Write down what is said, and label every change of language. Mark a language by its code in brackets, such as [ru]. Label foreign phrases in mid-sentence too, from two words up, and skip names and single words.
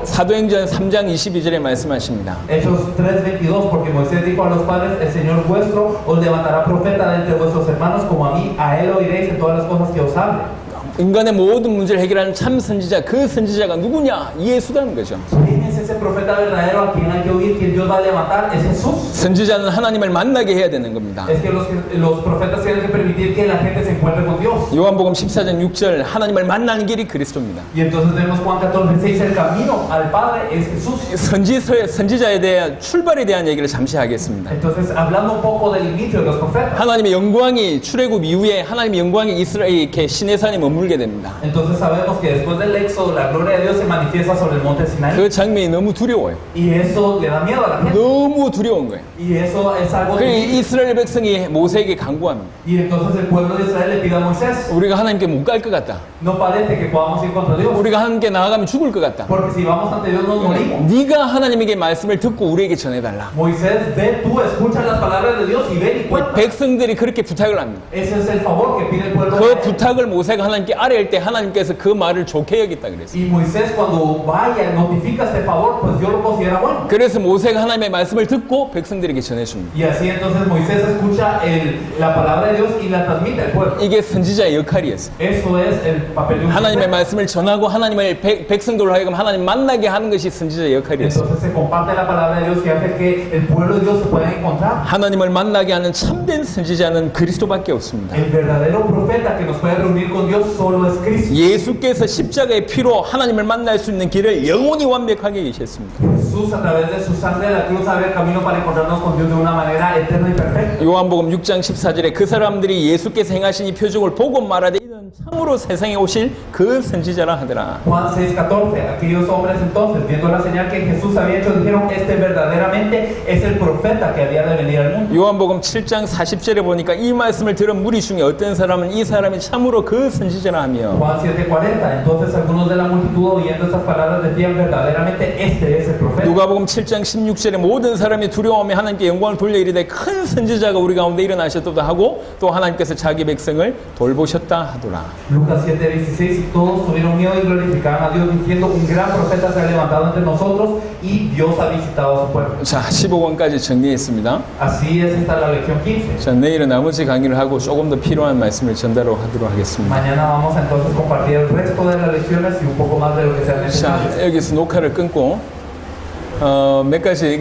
[ko] 사도행전 3장 22절에 말씀하십니다. [es] Hechos 3:22, porque Moisés dijo a los padres, el Señor vuestro os levantará profeta de entre vuestros hermanos como a mí, a él oiréis en todas las cosas que os hable. [ko] 인간의 모든 문제를 해결하는 참 선지자, 그 선지자가 누구냐? 예수라는 거죠. [es] ¿Quién es ese profeta verdadero a quien hay que oír, quien Dios va a levantar? Es Jesús. [ko] 선지자는 하나님을 만나게 해야 되는 겁니다. [es] Es que los profetas tienen que permitir que la gente se encuentre con Dios. [ko] 요한복음 14장 6절 하나님을 만나는 길이 그리스도입니다. [es] Y entonces vemos Juan 14:6, el camino al Padre es Jesús. [ko] 선지자에 대한 출발에 대한 얘기를 잠시 하겠습니다. [es] Entonces, hablando un poco del inicio de los profetas. [ko] 하나님의 영광이 출애굽 이후에 하나님의 영광이 이스라엘 이렇게 시내산에 머물게 됩니다. [es] Entonces sabemos que después del éxodo la gloria de Dios se manifiesta sobre el monte Sinaí. [ko] 그 장면이 너무 두려워요. [es] Y eso le da miedo a la gente. [ko] 너무 두려운 거예요. [es] Y eso es algo 그 difícil. [ko] 이스라엘 백성이 모세에게 간구합니다. [es] Y entonces el pueblo de Israel le pide a Moisés, [ko] 우리가 하나님께 못 갈 것 같다. [es] no parece que podamos ir contra Dios, [ko] 우리가 하나님께 나아가면 죽을 것 같다. [es] porque si vamos ante Dios nos morimos. [ko] 네가 하나님에게 말씀을 듣고 우리에게 전해달라. [es] Moisés, ve tú, escucha las palabras de Dios y ven y cuenta. [ko] 백성들이 그렇게 부탁을 합니다. [es] Ese es el favor que pide el pueblo de 그 Israel. [ko] 부탁을 모세가 하나님께 아뢰할 때 하나님께서 그 말을 좋게 여겼다 그랬어요. [es] Y Moisés cuando vaya notifica este favor, pues Dios lo considera bueno. [ko] 그래서 모세가 하나님의 말씀을 듣고 백성들에게 전해줍니다. [es] Y así entonces Moisés escucha la palabra de Dios y la transmite al pueblo. [ko] 이게 선지자의 역할이었어요. [es] Eso es el papel de un 하나님의 profeta. [ko] 말씀을 전하고 하나님을 백성들로 하여금 하나님 만나게 하는 것이 선지자의 역할이었어요. [es] Entonces se comparte la palabra de Dios y hace que el pueblo de Dios se pueda encontrar. [ko] 하나님을 만나게 하는 참된 선지자는 그리스도밖에 없습니다. [es] El verdadero profeta que nos puede reunir con Dios solo es Cristo. [ko] 예수께서 십자가의 피로 하나님을 만날 수 있는 길을 영원히 완벽하게 계셨습니다. [es] Jesús a través de su sangre de la cruz abre el camino para encontrarnos con Dios de una manera eterna y perfecta. [ko] 요한복음 6장 14절에 그 사람들이 예수께서 행하신 이 표적을 보고 말하되 이는 참으로 세상에 오실 그 선지자라 하더라. [es] Juan 6:14, aquellos hombres entonces, viendo la señal que Jesús había hecho, dijeron, este verdaderamente es el profeta que había de venir al mundo. [ko] 요한복음 7장 40절에 보니까 이 말씀을 들은 무리 중에 어떤 사람은 이 사람이 참으로 그 선지자라 하며 [es] Juan 7:40, entonces algunos de la multitud oyendo estas palabras decían, verdaderamente este es el profeta. [ko] 누가복음 7장 16절에 모든 사람이 두려워하며 하나님께 영광을 돌려 이르되 큰 선지자가 우리 가운데 일어나셨도다 하고 또 하나님께서 자기 백성을 돌보셨다 하더라. [es] Lucas 7:16, y todos tuvieron miedo y glorificaban a Dios diciendo, un gran profeta se ha levantado entre nosotros y Dios ha visitado a su pueblo. [ko] 자, 15권까지 정리했습니다. [es] Así es esta la lección 15. [ko] 자, 내일은 나머지 강의를 하고 조금 더 필요한 말씀을 전달하도록 하겠습니다. [es] Mañana vamos entonces a compartir el resto de las lecciones y un poco más de lo que sea 자, necesario. [ko] 여기서 녹화를 끊고 몇 가지 얘기